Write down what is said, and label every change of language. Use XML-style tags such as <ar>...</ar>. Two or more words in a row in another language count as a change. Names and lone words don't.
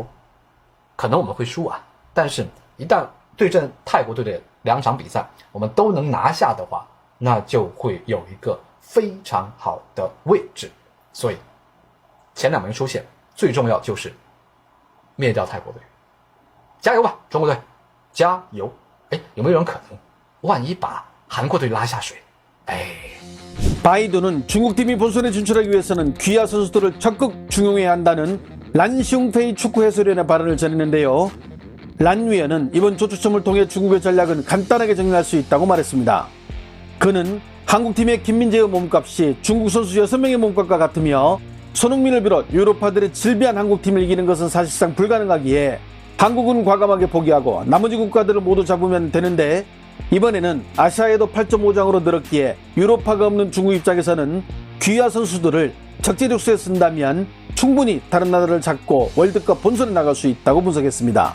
<zh>可能我们会输啊，但是一旦对阵泰国队的2场比赛我们都能拿下的话，那就会有一个非常好的位置。所以前2名出现，最重要就是灭掉泰国队。加油吧，中国队，加油！哎，有没有人可能万一把韩国队拉下水？哎。</zh> <ko>바이두는 중국팀이 본선에 진출하기 위해서는 귀하 선수들을 적극 중용해야 한다는 란시웅페이 축구 해설위원의 발언을 전했는데요. 란 위원은 이번 조추첨을 통해 중국의 전략은 간단하게 정리할 수 있다고 말했습니다. 그는 한국팀의 김민재의 몸값이 중국 선수 6명의 몸값과 같으며 손흥민을 비롯 유로파들의 질비한 한국팀을 이기는 것은 사실상 불가능하기에 한국은 과감하게 포기하고 나머지 국가들을 모두 잡으면 되는데 이번에는 아시아에도 8.5장으로 늘었기에 유로파가 없는 중국 입장에서는 귀하 선수들을 적재적소에 쓴다면 충분히 다른 나라를 잡고 월드컵 본선에 나갈 수 있다고 분석했습니다.</ko>